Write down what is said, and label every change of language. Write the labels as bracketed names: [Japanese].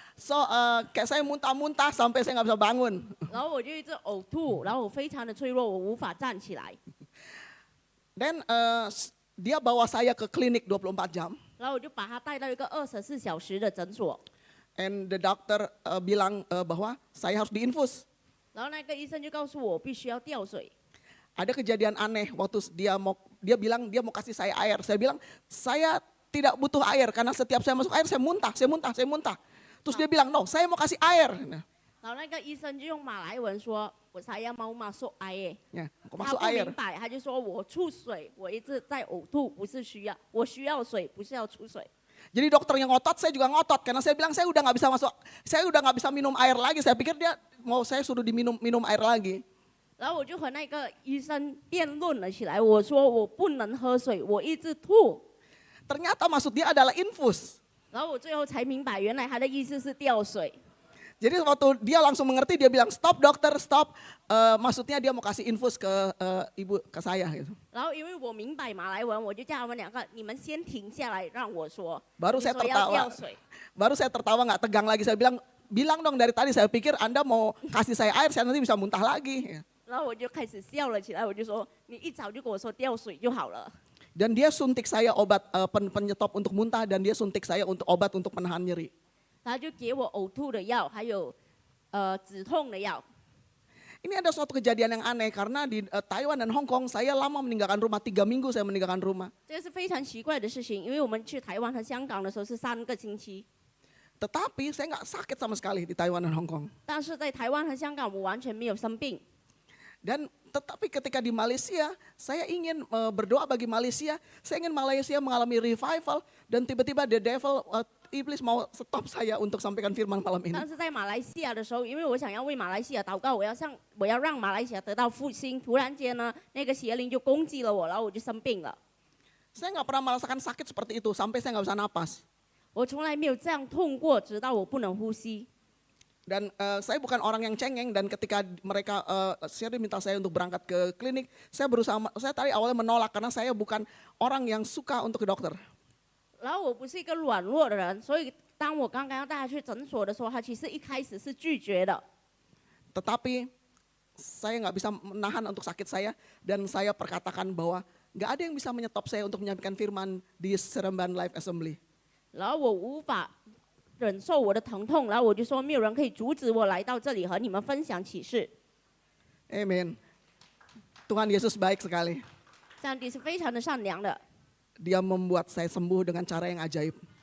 [Indonesian] So kayak saya muntah-muntah sampai saya nggak bisa bangun. [Chinese] 然后我就一直呕吐，然后我非常的脆弱，我无法站起来。 [Indonesian] Dan dia bawa saya ke klinik 24 jam. [Chinese] 然后我就把他带到一个24小时的诊所。 [English] And the doctor [Indonesian] bilang bahwa saya harus diinfus. [Chinese] 然后那个医生就告诉我，我必须要吊水。 [Indonesian] Ada kejadian aneh waktu dia bilang dia mau kasih saya air. Saya bilang saya tidak butuh air karena setiap saya masuk air saya muntah. Terus dia bilang [English] no, [Indonesian] saya mau kasih air. [Chinese] 然后那个医生就用马来文说：“我才要 [Indonesian] mau masuk air。” Ya, mau [Chinese] 他 [Indonesian] masuk [Chinese] 不 [Indonesian] air. [Chinese] 明白，他就说我出水，我一直在呕吐，不是需要，我需要水，不是要出水。 [Indonesian] Jadi dokternya ngotot, saya juga ngotot karena saya bilang saya udah nggak bisa minum air lagi. Saya pikir dia mau saya suruh minum air lagi. [Chinese] 然后我就和那个医生辩论了起来，我说我不能喝水，我一直吐。 [Indonesian] Ternyata maksud dia adalah infus. [Chinese] 然后我最后才明白，原来他的意思是吊水。 [Indonesian] Jadi waktu dia langsung mengerti, dia bilang stop dokter, stop. Maksudnya dia mau kasih infus ke ke saya gitu. [Chinese] 然后因为我明白马来文，我就叫他们两个，你们先停下来，让我说。 [Indonesian] Baru [Chinese] 你 [Indonesian] saya [Chinese] 说要 [Indonesian] tertawa. [Chinese] 吊水。 [Indonesian] Baru saya tertawa nggak tegang lagi. Saya bilang dong dari tadi. Saya pikir Anda mau kasih saya air, saya nanti bisa muntah lagi. [Chinese] 然后我就开始笑了起来，我就说你一早就跟我说吊水就好了。 [Indonesian] Dan dia suntik saya obat penyetop untuk muntah dan dia suntik saya untuk obat untuk menahan nyeri. [Chinese] 他就给我呕吐的药，还有止痛的药。 [Indonesian] Ini ada suatu kejadian yang aneh karena di Taiwan dan Hong Kong saya lama meninggalkan rumah, 3 minggu saya meninggalkan rumah. [Chinese] 这个是非常奇怪的事情，因为我们去台湾和香港的时候是3个星期， [Indonesian] Tetapi saya nggak sakit sama sekali di Taiwan dan Hong Kong. [Chinese] 但是在台湾和香港我完全没有生病。 [Indonesian] Dan Tetapi ketika di Malaysia, saya ingin berdoa bagi Malaysia. Saya ingin Malaysia mengalami revival dan tiba-tiba [English] the devil, [Indonesian] iblis mau stop saya untuk sampaikan firman malam ini. [Chinese] 但是在马来西亚的时候，因为我想要为马来西亚祷告，我要让马来西亚得到复兴。突然间呢，那个邪灵就攻击了我，然后我就生病了。 [Indonesian] Saya nggak pernah merasakan sakit seperti itu sampai saya nggak bisa napas. [Chinese] 我从来没有这样痛过，直到我不能呼吸。 [Indonesian] Dan saya bukan orang yang cengeng dan ketika mereka Sherry minta saya untuk berangkat ke klinik, saya tadi awalnya menolak karena saya bukan orang yang suka untuk ke dokter. [Chinese] 然后我不是一个软弱的人，所以当我刚刚要带他去诊所的时候，他其实一开始是拒绝的。 [Indonesian] Tetapi saya nggak bisa menahan untuk sakit saya dan saya perkatakan bahwa nggak ada yang bisa menyetop saya untuk menyampaikan firman di Seremban Life Assembly. [Chinese] 然后我无法忍受我的疼痛，然后我就说没有人可以阻止我来到这里和你们分享启示。 [Indonesian] Amin. Tuhan Yesus baik sekali. [Chinese] 上帝是非常的善良的， [Indonesian] Dia membuat saya sembuh dengan cara yang ajaib.